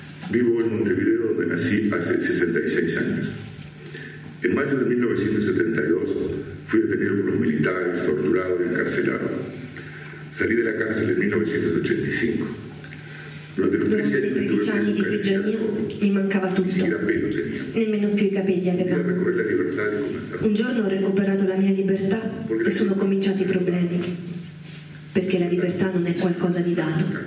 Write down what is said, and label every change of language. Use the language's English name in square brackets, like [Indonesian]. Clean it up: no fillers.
[Italian] Vivo in Montevideo, dove nasci hace 66 anni. [Spanish] En mayo de 1972 fui detenido por los militares, torturado y encarcelado. Salí de la cárcel en 1985. Durante los 13 años de [Italian] prigionia mi mancava tutto, nemmeno più i capelli avevo. Un giorno ho recuperato la mia libertà e sono cominciati i problemi, perché la libertà non è qualcosa di dato.